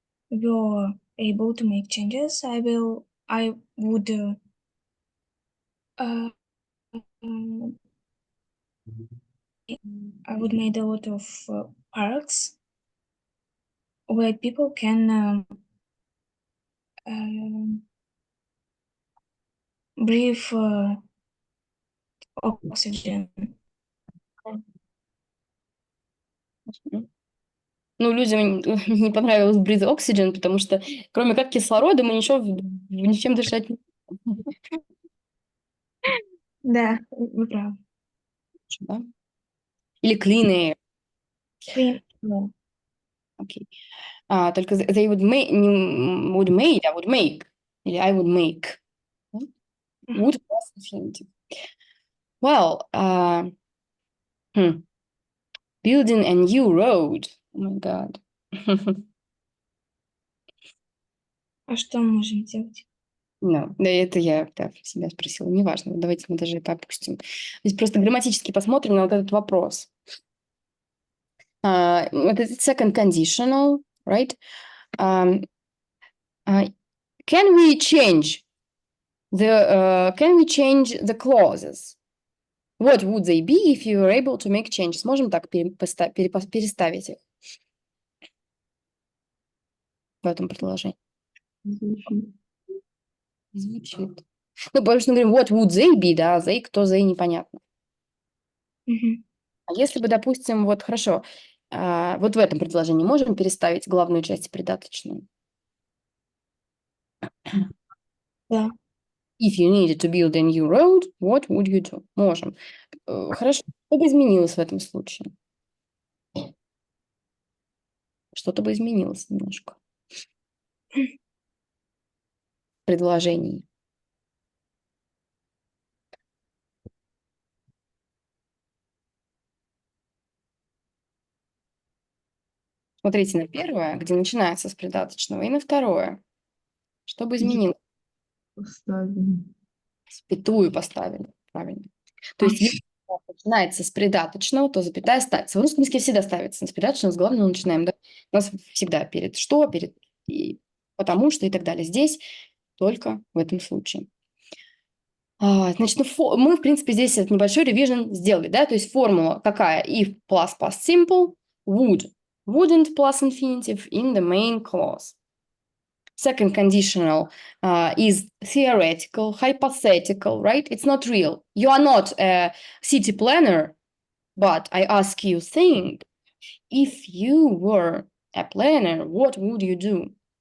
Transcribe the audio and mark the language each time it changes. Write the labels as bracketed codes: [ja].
[en] were able to make changes, I would make a lot of parks where people can breathe oxygen. [ru] Ну, людям не понравилось [en] breathe oxygen, [ru] потому что кроме как кислорода мы ничем дышать не можем, Да, вы правы. да? Или [en] clean air. Clean air. [ru] Окей. Только [en] they would make, [ru] не [en] would made, [ru] а [en] would make. [ru] Или [en] I would make. Would plus infinitive. Well, building a new road. Oh my God. [ru] А что мы можем делать? [en] No, [ru] да, это я себя спросила. Неважно, давайте мы даже это опустим. Здесь просто грамматически посмотрим на вот этот вопрос. [en] Вот это second conditional, right? Can we change the clauses? What would they be if you were able to make changes? [ru] Можем так переставить их в этом предложении? Звучит. Звучит. Ну, потому что мы говорим, [en] what would they be, [ru] да, they, кто they, непонятно. Мгм. А если бы, допустим, вот хорошо, вот в этом предложении можем переставить главную часть придаточную? Да. [en] If you needed to build a new road, what would you do? [ru] Можем. Хорошо. Что бы изменилось в этом случае? Что-то бы изменилось немножко в предложении. Смотрите на первое, где начинается с придаточного, и на второе. Что бы изменилось? Поставим. Запятую поставили. Правильно. То есть, если начинается с придаточного, то запятая ставится. В русском языке всегда ставится с придаточного, с главного начинаем. Да? У нас всегда перед что, перед и потому что и так далее. Здесь только в этом случае. Значит, мы, в принципе, здесь этот небольшой ревизион сделали, да, то есть формула какая? [en] If plus past simple, would, wouldn't plus infinitive in the main clause. Second conditional is theoretical, hypothetical, right? It's not real. You are not a city planner, but I ask you, think, if you were a planner, what would you do?